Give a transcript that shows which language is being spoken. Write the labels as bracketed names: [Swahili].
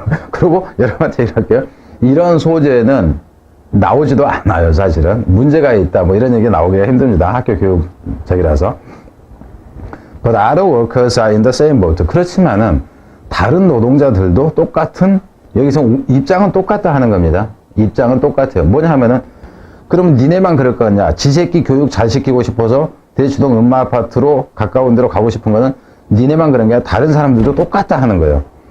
[Korean] 그리고 여러분한테 얘기할게요. 이런 소재는 나오지도 않아요, 사실은. 문제가 있다, 뭐 이런 얘기 나오기가 힘듭니다. 학교 교육적이라서. [English] But other workers are in the same boat. [Korean] 그렇지만은, 다른 노동자들도 똑같은, 여기서 입장은 똑같다 하는 겁니다. 입장은 똑같아요. 뭐냐 하면은, 그럼 니네만 그럴 거냐? 지 새끼 교육 잘 시키고 싶어서 대치동 음마 아파트로 가까운 데로 가고 싶은 거는 니네만 그런 게 아니라 다른 사람들도 똑같다 하는 거예요.